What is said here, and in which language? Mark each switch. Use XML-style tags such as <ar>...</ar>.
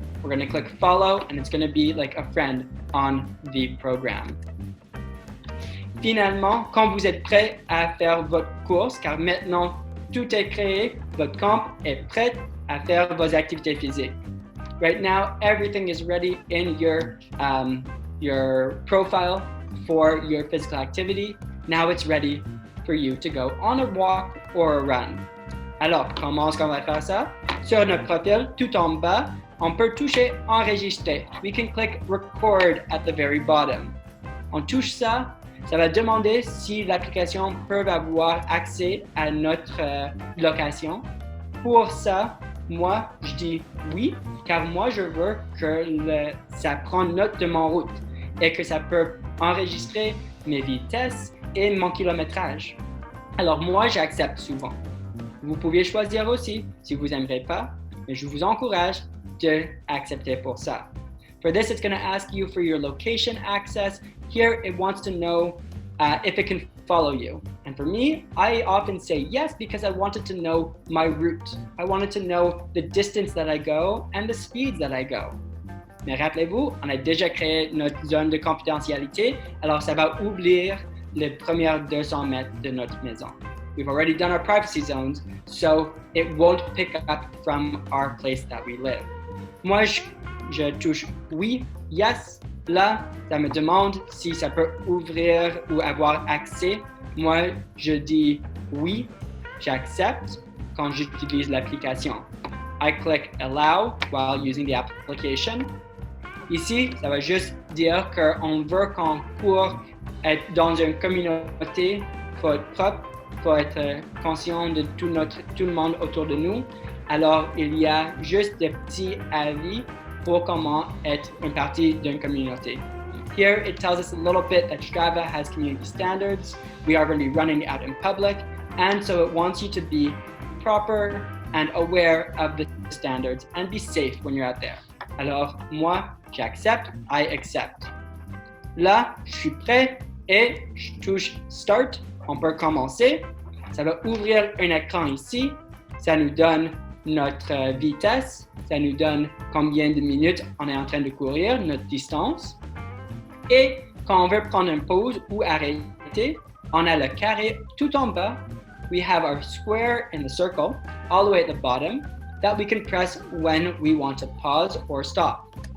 <en>We're going to click follow and it's going to be like a friend on the program.</en> <fr>Finalement, quand vous êtes prêt à faire votre course, car maintenant tout est créé, votre camp est prêt à faire vos activités physiques.</fr> <en>Right now, everything is ready in your profile for your physical activity. Now it's ready for you to go on a walk or a run.</en> <fr>Alors, comment est-ce qu'on va faire ça? Sur notre profil, tout en bas, on peut toucher Enregistrer.</fr> <en>We can click Record at the very bottom.</en> <fr>On touche ça, ça va demander si l'application peut avoir accès à notre location. Pour ça, moi, je dis oui, car moi, je veux que ça prenne note de mon route et que ça peut enregistrer mes vitesses et mon kilométrage. Alors moi, j'accepte souvent. Vous pouvez choisir aussi si vous n'aimerez pas, mais je vous encourage d'accepter pour ça.</fr> <en>For this, it's going to ask you for your location access. Here, it wants to know if it can follow you. And for me, I often say yes because I wanted to know my route. I wanted to know the distance that I go and the speeds that I go.</en> <fr>Mais rappelez-vous, on a déjà créé notre zone de confidentialité, alors ça va ouvrir les premières 200 mètres de notre maison.</fr> <en>We've already done our privacy zones, so it won't pick up from our place that we live.</en> <fr>Moi, je touche oui, yes. Là, ça me demande si ça peut ouvrir ou avoir accès. Moi, je dis oui, j'accepte quand j'utilise l'application.</fr> <en>I click Allow while using the application.</en> <fr>Ici, ça va juste dire qu'on veut qu'on court être dans une communauté, faut être propre il faut être conscient de tout le monde autour de nous. Alors, il y a juste des petits avis pour comment être une partie d'une communauté.</fr> <en>Here, it tells us a little bit that Strava has community standards. We are going to be running out in public, and so it wants you to be proper and aware of the standards and be safe when you're out there.</en> <fr>Alors, moi, j'accepte,</fr> <en>I accept.</en> <fr>Là, je suis prêt et je touche Start. On peut commencer. Ça va ouvrir un écran ici. Ça nous donne notre vitesse. Ça nous donne combien de minutes on est en train de courir, notre distance. Et quand on veut prendre une pause ou arrêter, on a le carré tout en bas.</fr> <en>We have our square in the circle all the way at the bottom that we can press when we want to pause or stop.</en>